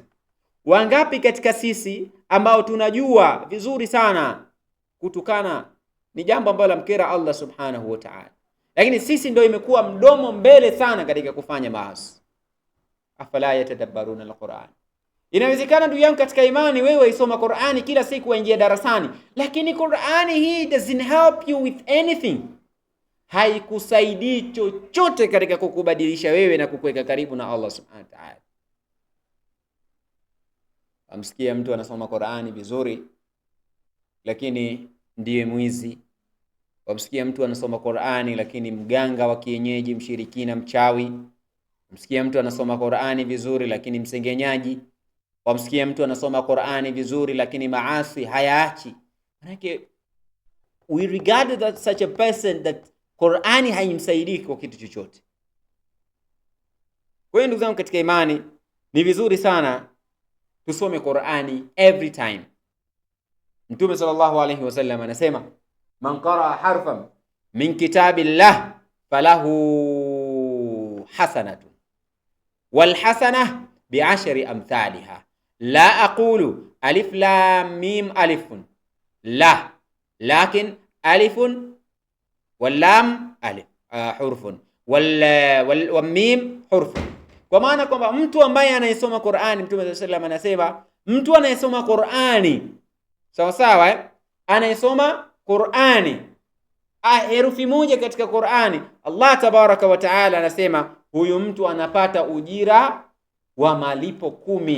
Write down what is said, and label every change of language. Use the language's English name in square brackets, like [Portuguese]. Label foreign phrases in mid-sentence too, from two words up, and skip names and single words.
[Swahili] Wangapi katika sisi ambao tunajua vizuri sana kutukana ni jambo ambalo lamkera [Arabic] الله سبحانه وتعالى, [Swahili] lakini sisi ndio imekuwa mdomo mbele sana katika kufanya maasi. [Arabic] أفلا يتدبرون القرآن. [Swahili] Inawezekana ndugu yangu katika imani, wewe isoma Qur'ani kila siku, waingia darasani, lakini Qur'ani hii [English] doesn't help you with anything. [Swahili] Haikusaidii chochote katika kukubadilisha wewe na kukuweka karibu na [Arabic] الله سبحانه وتعالى. [Swahili] Amsikia mtu anasoma Qur'ani vizuri, lakini ndiye mwizi. Wamsikia mtu anasoma Qur'ani lakini mganga wa kienyeji, mshirikina, mchawi. Wamsikia mtu anasoma Qur'ani vizuri lakini msengenyaji. Wamsikia mtu anasoma Qur'ani vizuri lakini maasi hayaachi. [English] Manake we regard that such a person that [Swahili] Qur'ani haimsaidii kwa kitu chochote. Kwa hiyo ndugu zangu katika imani, ni vizuri sana tusome Qur'ani [English] every time. [Arabic] Mtume صلى الله عليه وسلم anasema, من قرأ حرفا من كتاب الله فله حسنة والحسنة بعشر أمثالها. لا أقول ألف لام ميم ألف، لا، لكن ألف ولام ألف حرف وميم حرف. [Swahili] Kwa maana kwamba mtu ambaye anayesoma Qur'ani, Mtume [Arabic] صلى الله عليه وسلم [Swahili] anasema mtu anayesoma Qur'ani sawa sawa, anayesoma Qur'ani herufi moja katika Qur'ani, [Arabic] الله تبارك وتعالى [Swahili] anasema huyu mtu anapata ujira wa malipo 10.